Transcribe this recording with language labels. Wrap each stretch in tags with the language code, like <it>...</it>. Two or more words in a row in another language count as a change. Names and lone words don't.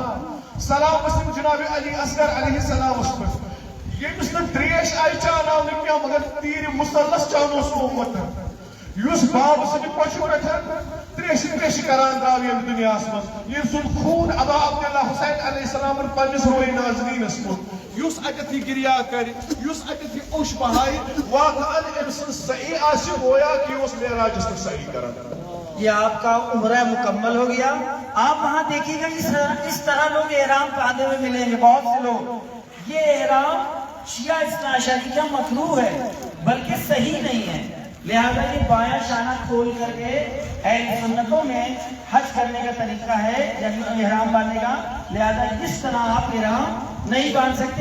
<ks>سلام ٲسۍ تِم جناب علی اصغر علیہ السلامَس پٮ۪ٹھ ییٚمِس نہٕ ترٛیش آیہِ چاوناونہٕ کینٛہہ مگر تیٖرِ مُسلس چاونوس آمُت یُس بابہٕ سٕنٛدِ پوٚچھِ پٮ۪ٹھ ترٛیشہِ کران درٛاو ییٚمہِ دُنیاہَس منٛز ییٚمہِ سُنٛد خوٗن ابا عبداللہ حُسین علیہ السلامن پننِس روے ناظریٖنس کوٚر یُس اَتٮ۪تھ یہِ گِریا کرِ یُس اَتٮ۪تھ یہِ اوٚش بہایہِ واقعن أمۍ سٕنٛز صحیح آسہِ گویا کہ یہِ اوس معراجَس پٮ۪ٹھ صحیح کران.</ks> <ur>یہ آپ کا عمرہ مکمل ہو گیا. آپ وہاں دیکھیے گا اس طرح لوگ احرام باندھے ہوئے ملیں گے بہت سے لوگ. یہ احرام شیعہ اثنا عشریہ مکروہ ہے بلکہ صحیح نہیں ہے، لہذا یہ بایاں شانہ کھول کر کے اہل سنتوں میں حج کرنے کا طریقہ ہے یعنی احرام باندھنے کا، لہذا اس طرح آپ احرام نہیں باندھ سکتے.</ur>